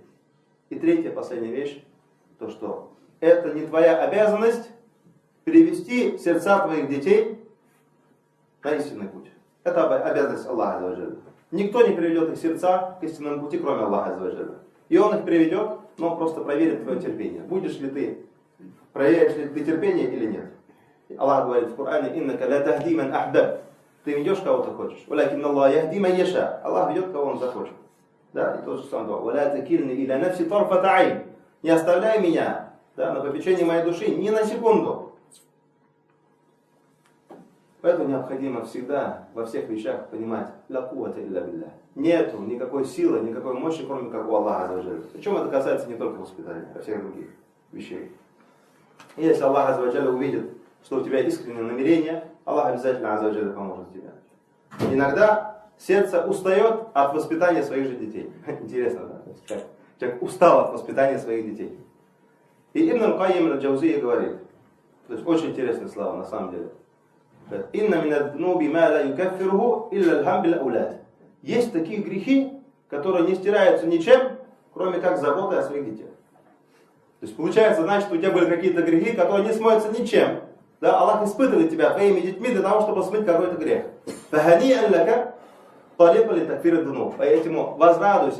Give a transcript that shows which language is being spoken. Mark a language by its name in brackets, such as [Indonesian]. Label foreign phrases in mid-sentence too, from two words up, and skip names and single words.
[Russian] И третья, последняя вещь. То, что это не твоя обязанность перевести сердца твоих детей на истинный путь. Это обязанность Аллаха. Никто не приведет их сердца к истинному пути, кроме Аллаха. И Он их приведет, но Он просто проверит твое терпение. Проверяешь ли ты терпение или нет. Аллах говорит в Коране: [Arabic] «إنك لا تهدي من أحببت». [Russian] Ты ведешь кого ты хочешь. [Arabic] «ولكن الله يهدي من يشاء». [Russian] Аллах ведет, кого Он захочет. Да, и тот же самый дуа. [Arabic] «ولا تكلني إلى نفسي طرفة عين». [Russian] Не оставляй меня, да, на попечение моей души ни на секунду. Поэтому необходимо всегда во всех вещах понимать: [Arabic] لا قوة إلا بالله. [Russian] Нету никакой силы, никакой мощи, кроме как у Аллаха. Причем это касается не только воспитания, а всех других вещей. И если Аллах увидит, что у тебя искреннее намерение, Аллах обязательно поможет тебе. Иногда сердце устает от воспитания своих же детей. Интересно, да? Человек устал от воспитания своих детей. И Ибн Аль-Кайим Аль-Джаузия говорит, то есть очень интересные слова на самом деле. [Arabic] «إن من الذنوب ما لا يكفره إلا الهم بالأولاد». [Russian] Есть такие грехи, которые не стираются ничем, кроме как заботой о своих детях. То есть получается, значит, у тебя были какие-то грехи, которые не смоются ничем. Да, Аллах испытывает тебя твоими детьми для того, чтобы смыть какой-то грех. Поэтому возрадуйся.